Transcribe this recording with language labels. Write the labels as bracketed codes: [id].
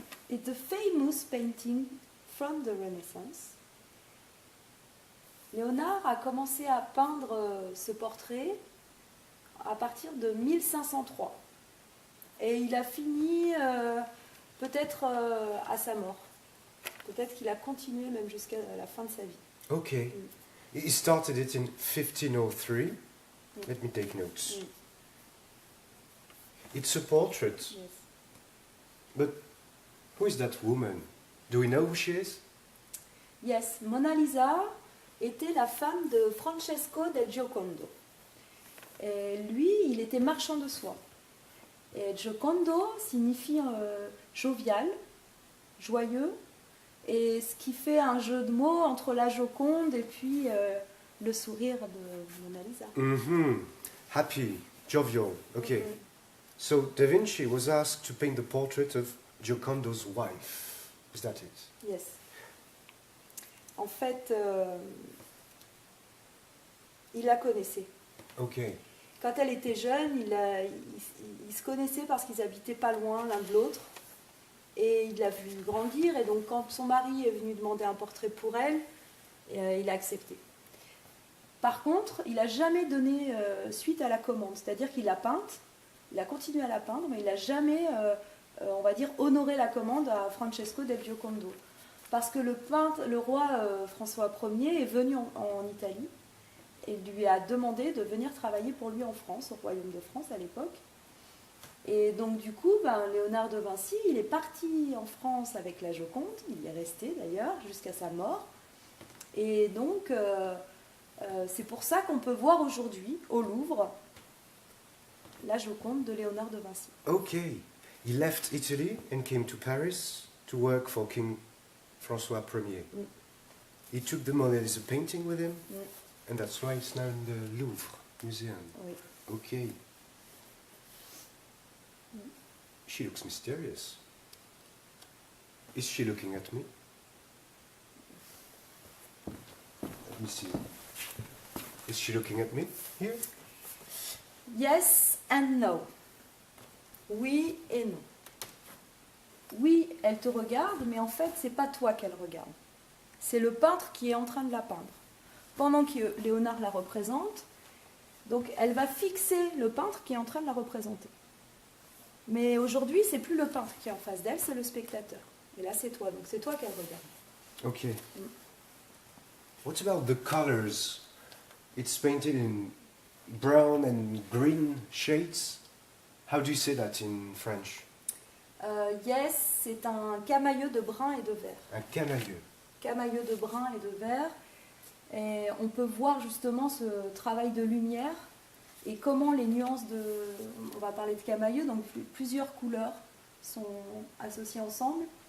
[en] It's a famous painting from the Renaissance. [fr] Léonard a commencé à peindre ce portrait à partir de 1503. Et il a fini peut-être à sa mort. Peut-être qu'il a continué même jusqu'à la fin de sa vie. [en] Okay. He started it in 1503. Let me take notes. It's a portrait. Yes. But who is that woman? Do we know who she is? [fr] Yes, Mona Lisa était la femme de Francesco del Giocondo. Et lui, il était marchand de soie. Et Giocondo signifie jovial, joyeux, et ce qui fait un jeu de mots entre la Joconde et puis le sourire de Mona Lisa. [en] Happy, jovial. Okay. So Da Vinci was asked to paint the portrait of Giocondo's wife. Is that it? Yes. [fr] En fait, il la connaissait. [en] Okay. [fr] Quand elle était jeune, ils se connaissaient parce qu'ils habitaient pas loin l'un de l'autre. Et il l'a vu grandir. Et donc, quand son mari est venu demander un portrait pour elle, il a accepté. Par contre, il n'a jamais donné suite à la commande. C'est-à-dire qu'il l'a peinte, il a continué à la peindre, mais il n'a jamais, on va dire, honoré la commande à Francesco del Giocondo. Parce que le roi François Ier est venu en Italie et lui a demandé de venir travailler pour lui en France, au royaume de France à l'époque. Et donc du coup, Léonard de Vinci, il est parti en France avec la Joconde, il y est resté d'ailleurs jusqu'à sa mort. Et donc, c'est pour ça qu'on peut voir aujourd'hui, au Louvre, la Joconde de Léonard de Vinci. [en] Okay. He left Italy and came to Paris to work for King François Ier. He took the Mona Lisa painting with him, and that's why it's now in the Louvre Museum. [fr] Oui. [en] Okay. She looks mysterious. Is she looking at me? Let me see. Is she looking at me here? Yes and no. [fr] Oui et non. Oui, elle te regarde, mais en fait, c'est pas toi qu'elle regarde. C'est le peintre qui est en train de la peindre. Pendant que Léonard la représente, donc elle va fixer le peintre qui est en train de la représenter. Mais aujourd'hui, c'est plus le peintre qui est en face d'elle, c'est le spectateur. Et là, c'est toi, donc c'est toi qu'elle regarde. [en] Okay. What about the colors? It's painted in brown and green shades. How do you say that in French? [fr] Yes, c'est un camailleux de brun et de vert. Un camailleux. Camailleux de brun et de vert. Et on peut voir justement ce travail de lumière et comment les nuances de... On va parler de camailleux, donc plusieurs couleurs sont associées ensemble.